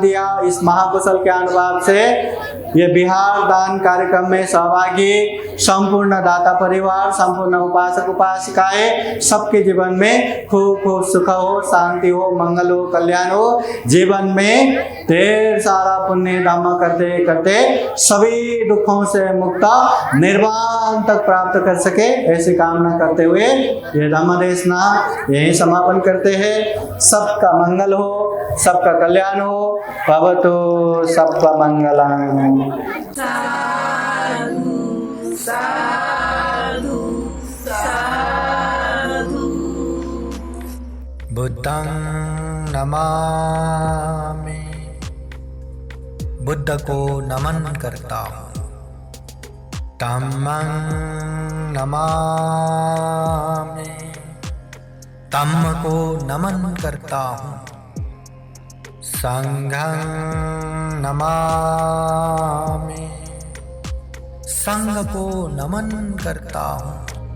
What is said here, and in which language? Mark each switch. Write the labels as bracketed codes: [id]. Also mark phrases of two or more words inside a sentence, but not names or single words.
[hi] दिया, इस महाकुशल के अनुभाव से, ये बिहार दान कार्यक्रम में सहभागी संपूर्ण दाता परिवार, संपूर्ण उपासक उपासिकाएं, सबके जीवन में खूब खूब सुख हो, शांति हो, मंगल हो, कल्याण हो, जीवन में ढेर सारा पुण्य धाम करते करते सभी दुखों से मुक्त निर्वाण तक प्राप्त कर सके, ऐसी कामना करते हुए ये धम्मदेशना यही समापन करते हैं। सबका मंगल हो, सबका कल्याण हो, [pi] भवतु सबका मंगलम। साधु साधु साधु। बुद्धं नमामि, [hi] बुद्ध को नमन करता हूँ। [pi] धम्मं नमामि, [hi] धम्म को नमन करता हूँ। [pi] संघं नमामि, [hi] संघ को नमन करता हूँ।